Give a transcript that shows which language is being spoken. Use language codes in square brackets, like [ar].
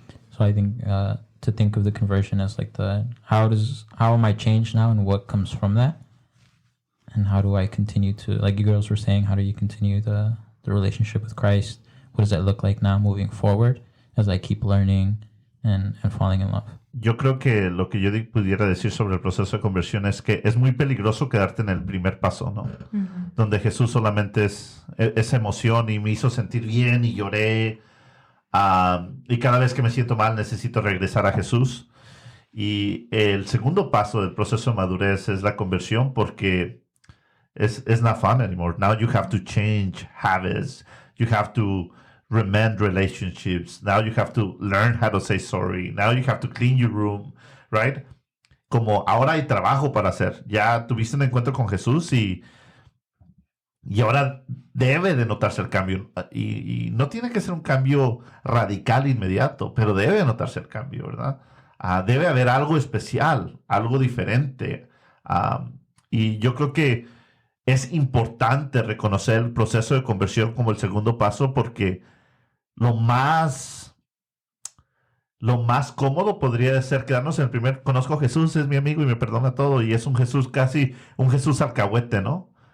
[en] So I think to think of the conversion as like how am I changed now and what comes from that? And how do I continue to, like you girls were saying, how do you continue the relationship with Christ? What does that look like now moving forward as I keep learning and falling in love? [es] Yo creo que lo que yo pudiera decir sobre el proceso de conversión es que es muy peligroso quedarte en el primer paso, ¿no? Uh-huh. Donde Jesús solamente es esa emoción y me hizo sentir bien y lloré. Y cada vez que me siento mal necesito regresar a Jesús. Y el segundo paso del proceso de madurez es la conversión, porque it's not fun anymore. [en] Now you have to change habits. You have to mend relationships. Now you have to learn how to say sorry. Now you have to clean your room, right? [es] Como ahora hay trabajo para hacer. Ya tuviste un encuentro con Jesús y ahora debe de notarse el cambio. Y no tiene que ser un cambio radical inmediato, pero debe notarse el cambio, ¿verdad? Debe haber algo especial, algo diferente. Y yo creo que es importante reconocer el proceso de conversión como el segundo paso, porque lo más cómodo podría ser quedarnos en el primer, conozco a Jesús, es mi amigo y me perdona todo, y es un Jesús casi, un Jesús alcahuete, ¿no?